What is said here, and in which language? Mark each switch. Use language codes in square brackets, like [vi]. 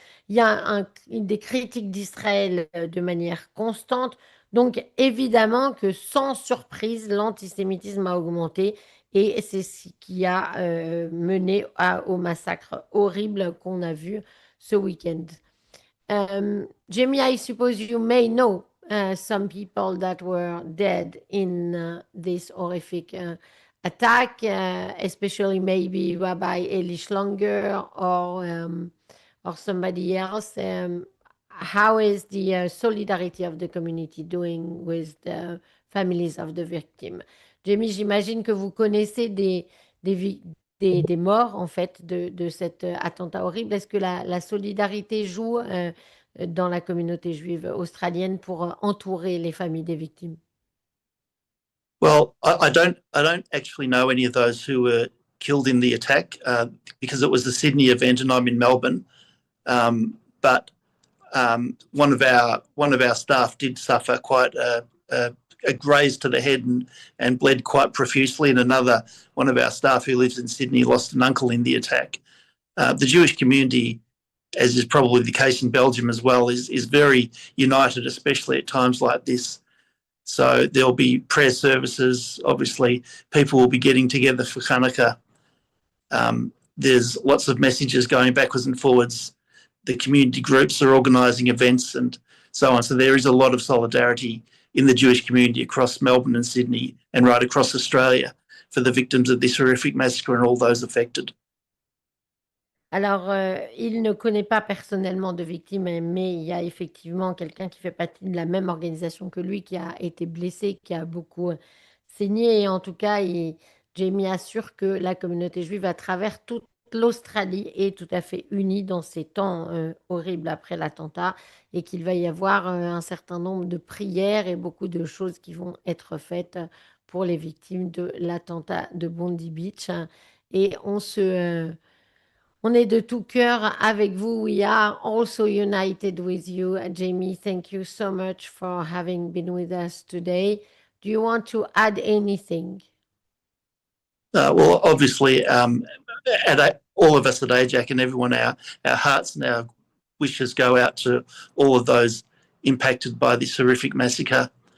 [fr] Il y a des critiques d'Israël de manière constante. Donc évidemment que sans surprise, l'antisémitisme a augmenté. Et c'est ce qui a mené au massacre horrible qu'on a vu ce week-end. [en] Jamie, I suppose you may know some people that were dead in this horrific attack, especially maybe Rabbi Eli Schlonger or somebody else. How is the solidarity of the community doing with the families of the victim? [fr] Jamie, j'imagine que vous connaissez des morts, en fait, de cet attentat horrible. Est-ce que la solidarité joue dans la communauté juive australienne pour entourer les familles des victimes? [en] Well, I don't actually know any of those who were killed in the attack because it was a Sydney event and I'm in Melbourne. But one of our staff did suffer quite a graze to the head and bled quite profusely, and one of our staff who lives in Sydney lost an uncle in the attack. The Jewish community, as is probably the case in Belgium as well, is very united, especially at times like this. So there'll be prayer services. Obviously, people will be getting together for Hanouca. There's lots of messages going backwards and forwards. The community groups are organising events and so on. So there is a lot of solidarity in the Jewish community across Melbourne and Sydney and right across Australia for the victims of this horrific massacre and all those affected. [fr] Alors, il ne connaît pas personnellement de victimes, mais il y a effectivement quelqu'un qui fait partie de la même organisation que lui qui a été blessé, qui a beaucoup saigné. Et en tout cas, Jamie assure que la communauté juive à travers toute l'Australie est tout à fait unie dans ces temps horribles après l'attentat et qu'il va y avoir un certain nombre de prières et beaucoup de choses qui vont être faites pour les victimes de l'attentat de Bondi Beach. et on est de tout cœur avec vous. [en] We are also united with you. Jamie, thank you so much for having been with us today. Do you want to add anything? Well, obviously, all of us at AJAC and everyone, our hearts and our wishes go out to all of those impacted by this horrific massacre.